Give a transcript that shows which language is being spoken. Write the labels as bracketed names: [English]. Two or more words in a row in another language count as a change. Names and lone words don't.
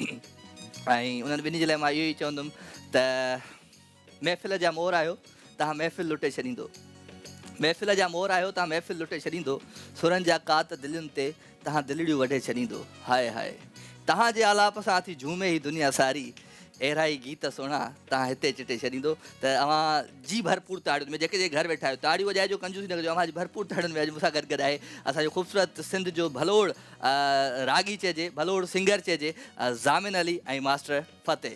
[Sindhi] ऐं उन्हनि ॿिन्ही जे लाइ मां इहो ई चवंदुमि त महफ़िल जा मोर आहियो, तव्हां महफ़िल लुटे छॾींदो। महफ़िल जा मोर आहियो, तव्हां महफ़िल लुटे छॾींदो। सुरनि जा कात दिलुनि ते तव्हां दिलड़ियूं वढे छॾींदो। हाय हाय, तव्हांजे आलाप सां थी झूमे ही दुनिया सारी, अहिड़ा ई गीत सुहिणा तव्हां हिते चिटे छॾींदो। त अव्हां जी भरपूर ताड़ियुनि में जेके घर वेठा आहियो, ताड़ियूं वॼाइजो, कंजूसी न कजो। अव्हां जी भरपूर ताड़ियुनि में अॼु मूंसां गॾु आहे असांजो ख़ूबसूरत सिंध जो भलोड़ रागी चइजे, भलोड़ सिंगर चइजे, ज़ामिन अली ऐं मास्टर फ़तेह।